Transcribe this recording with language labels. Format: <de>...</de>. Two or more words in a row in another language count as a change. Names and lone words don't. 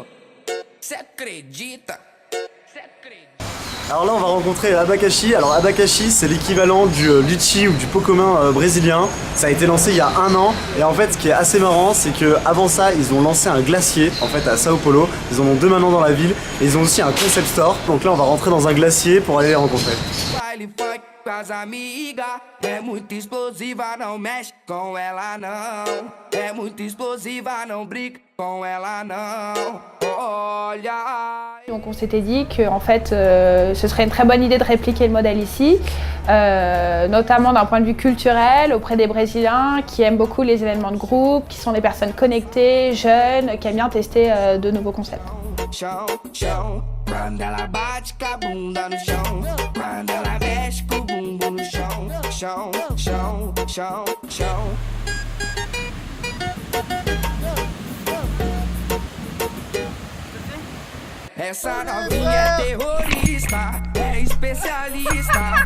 <pt>Cê acredita?</pt> <fr>Alors là on va rencontrer Abacaxi. Alors Abacaxi c'est l'équivalent du litchi ou du pot commun brésilien. Ça a été lancé il y a 1 an et en fait ce qui est assez marrant c'est que avant ça ils ont lancé un glacier en fait à Sao Paulo. Ils en ont 2 maintenant dans la ville et ils ont aussi un</fr> <en>concept store.</en> <fr>Donc là on va rentrer dans un glacier pour aller les rencontrer.</fr> <pt>As amigas, é muito explosiva, não mexe com ela não. É muito explosiva, não brinca com ela não. Olha.</pt> <fr>Donc on s'était dit que en fait, ce serait une très bonne idée de répliquer le modèle ici, notamment d'un point de vue culturel auprès des Brésiliens qui aiment beaucoup les événements de groupe, qui sont des personnes connectées, jeunes, qui aiment bien tester de nouveaux concepts.</fr> <pt>Chão, chão, quando ela bate com a bunda no chão, quando ela mexe com o bumbum no chão, chão, chão, chão, chão. Essa novinha é terrorista, é especialista.</pt>